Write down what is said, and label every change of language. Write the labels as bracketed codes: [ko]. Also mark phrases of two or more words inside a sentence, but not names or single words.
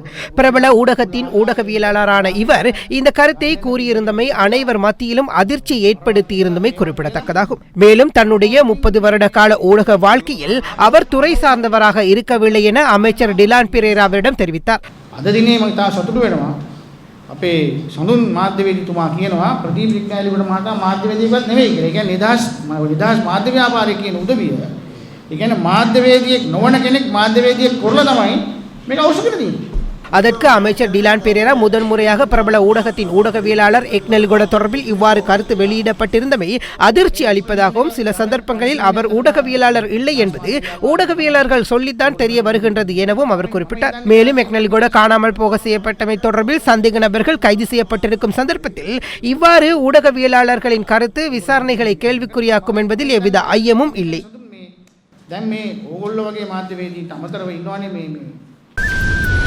[ta] பிரபல ஊடகத்தின் ஊடகவியலாளரான இவர் இந்த கருத்தை கூறியிருந்தமை அனைவர் மத்தியிலும் அதிர்ச்சி ஏற்படுத்தியிருந்தமை குறிப்பிடத்தக்கதாகும். மேலும் தன்னுடைய 30 வருட கால ஊடக வாழ்க்கையில் அவர் துறை சார்ந்தவராக இருக்கவில்லை என அமைச்சர் டிலான் பெரேராவிடம் தெரிவித்தார். [si] අපේ සඳුන් මාධ්‍යවේදීතුමා කියනවා ප්‍රදීප් වික්‍රමසිංහ මහතා මාධ්‍යවේදියෙක්වත් නෙවෙයි කියලා. ඒ කියන්නේ නිදහස් මාධ්‍ය ව්‍යාපාරය කියන උදවිය. ඒ කියන්නේ මාධ්‍යවේදියෙක් නොවන කෙනෙක් මාධ්‍යවේදියෙක් කරලා තමයි මේක අවශ්‍ය කරලා තියෙන්නේ. [ta] அதற்கு அமைச்சர் டிலான் பெரேரா முதன்முறையாக பிரபல ஊடகத்தின் ஊடகவியலாளர் எக்னெல்கொட தொடர்பில் இவ்வாறு கருத்து வெளியிடப்பட்டிருந்தமை அதிர்ச்சி அளிப்பதாகவும் சில சந்தர்ப்பங்களில் அவர் ஊடகவியலாளர் இல்லை என்பது ஊடகவியலாளர்கள் சொல்லித்தான் தெரிய வருகின்றது எனவும் அவர் குறிப்பிட்டார். மேலும் எக்னெல்கொட காணாமல் போக செய்யப்பட்டமை தொடர்பில் சந்தேக நபர்கள் கைது செய்யப்பட்டிருக்கும் சந்தர்ப்பத்தில் இவ்வாறு ஊடகவியலாளர்களின் கருத்து விசாரணைகளை கேள்விக்குறியாக்கும் என்பதில் எவ்வித ஐயமும் இல்லை.